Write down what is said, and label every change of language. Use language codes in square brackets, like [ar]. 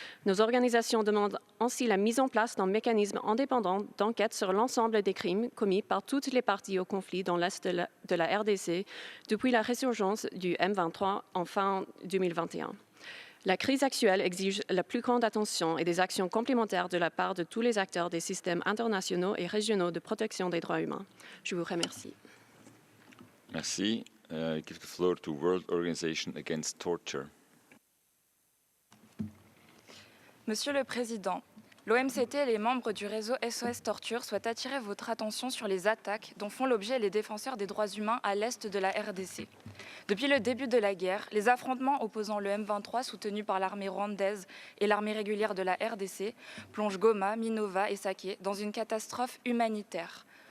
[fr] Nos organisations demandent ainsi la mise en place d'un mécanisme indépendant d'enquête sur l'ensemble des crimes commis par toutes les parties au conflit dans l'est de la RDC depuis la résurgence du M23 en fin 2021. La crise actuelle exige la plus grande attention et des actions complémentaires de la part de tous les acteurs des systèmes internationaux et régionaux de protection des droits humains. Je vous remercie. Merci. [en] I give the floor to World Organization Against Torture. [fr] Monsieur le Président, L'OMCT et les membres du réseau SOS Torture souhaitent attirer votre attention sur les attaques dont font l'objet les défenseurs des droits humains à l'est de la RDC. Depuis le début de la guerre, les affrontements opposant le M23 soutenu par l'armée rwandaise et l'armée régulière de la RDC plongent Goma, Minova et Sake dans une catastrophe humanitaire.